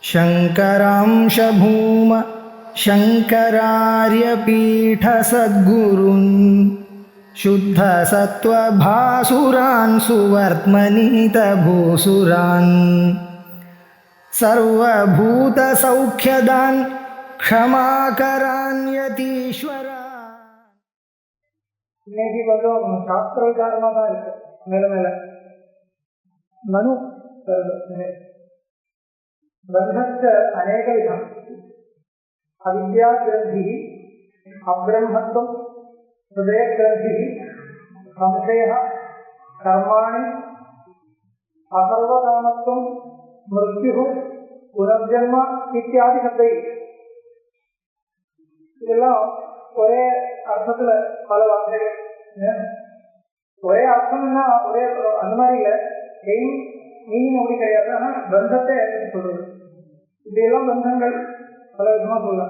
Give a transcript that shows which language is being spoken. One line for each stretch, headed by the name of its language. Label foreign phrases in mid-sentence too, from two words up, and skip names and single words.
Sanskrit: शङ्करांश भूम शङ्करार्यपीठसद्गुरून् शुद्धसत्त्वभासुरान् सुवर्त्मनीतभूसुरान् सर्वभूतसौख्यदान् क्षमाकरान् यतीश्वरान्.
Tamil: இன்னைக்கு கொஞ்சம் சாஸ்திர விசாரமாக தான் இருக்கு. மேல மேல மனு
Sanskrit: बन्धश्च अनेकविधम् अविद्याग्रन्थिः अब्रह्मत्वं हृदयग्रन्थिः संशयः कर्माणि असर्वकामत्वं मृत्युः पुनर्जन्म इत्यादि शब्दैः
Tamil: இதெல்லாம் ஒரே அர்த்தத்தில் பல வார்த்தைகள். ஒரே அர்த்தம்னா ஒரே அந்த மாதிரி இல்லை,
English: aim meaning
Tamil: அப்படி கிடையாது. ஆனால் பந்தத்தை சொல்றது இப்படியெல்லாம் பந்தங்கள் பல விதமாக சொல்லலாம்.